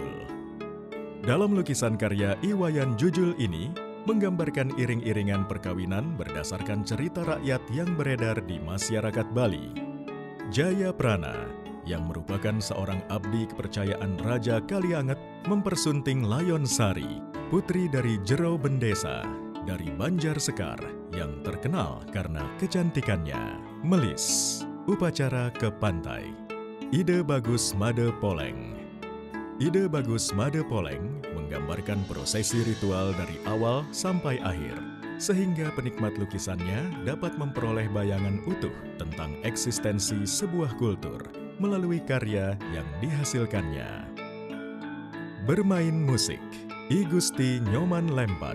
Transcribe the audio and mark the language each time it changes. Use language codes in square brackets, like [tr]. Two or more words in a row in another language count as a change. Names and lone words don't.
[id] Dalam lukisan karya Iwayan Jujul ini, menggambarkan iring-iringan perkawinan berdasarkan cerita rakyat yang beredar di masyarakat Bali. Jayaprana, yang merupakan seorang abdi kepercayaan Raja Kalianget, mempersunting Layonsari, putri dari Jero Bendesa, dari Banjar Sekar, yang terkenal karena kecantikannya. Melis, upacara ke pantai. Ide Bagus Made Poleng. Ide Bagus Made Poleng menggambarkan prosesi ritual dari awal sampai akhir, sehingga penikmat lukisannya dapat memperoleh bayangan utuh tentang eksistensi sebuah kultur melalui karya yang dihasilkannya. Bermain musik, I Gusti Nyoman Lempad.